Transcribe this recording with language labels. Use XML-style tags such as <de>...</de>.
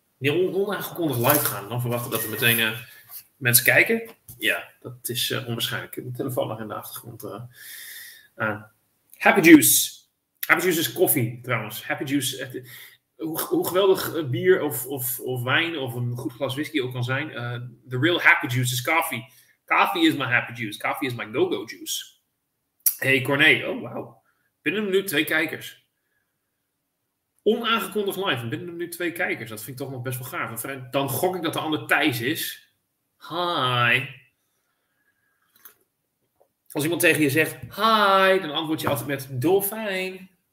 <nl>Niet onaangekondigd live gaan. Dan verwachten dat er meteen mensen kijken. Ja, dat is onwaarschijnlijk. De telefoon nog in de achtergrond aan. Happy Juice. Happy Juice is koffie trouwens. Happy Juice. Hoe geweldig bier of wijn of een goed glas whisky ook kan zijn.</nl> <en>The real happy juice is coffee. Coffee is my happy juice. Coffee is my go-go juice. Hey Corné. Oh wauw.</en> <nl>Binnen een minuut 2 kijkers. Onaangekondigd live. Binnen een minuut 2 kijkers. Dat vind ik toch nog best wel gaaf. Dan gok ik dat de ander Thijs is. Hi. Als iemand tegen je zegt hi, dan antwoord je altijd met dolfijn.</nl>